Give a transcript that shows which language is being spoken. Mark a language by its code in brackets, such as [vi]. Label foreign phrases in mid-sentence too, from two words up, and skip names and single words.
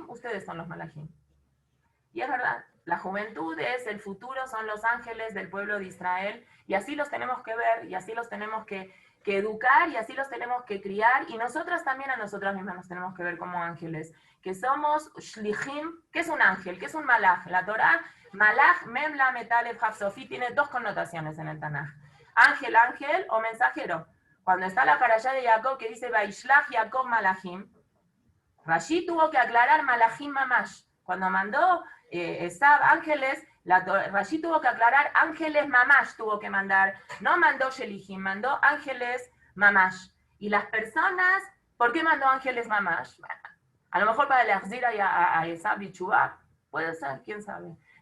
[es] Ustedes son los malajim. Y es verdad, la juventud es el futuro, son los ángeles del pueblo de Israel, y así los tenemos que ver, y así los tenemos que educar, y así los tenemos que criar, y nosotras también a nosotras mismas nos tenemos que ver como ángeles, que somos shlichim. ¿Qué es un ángel? ¿Qué es un malach? La Torah, malach, [he] מם למד אלף כף סופית, [es] tiene 2 connotaciones en el Tanaj. Ángel, ángel o mensajero. Cuando está la parashá de Jacob que dice, [he] וישלח יעקב מלאכים, [es] Rashi tuvo que aclarar [he] מלאכים ממש. [es] Cuando mandó Esab ángeles, Rashi tuvo que aclarar ángeles mamash, tuvo que mandar, no mandó Shelihim, mandó ángeles mamash. Y las personas, ¿por qué mandó ángeles mamash? Bueno, a lo mejor para el Ahzira a Esab y Chubá, puede ser, quién sabe.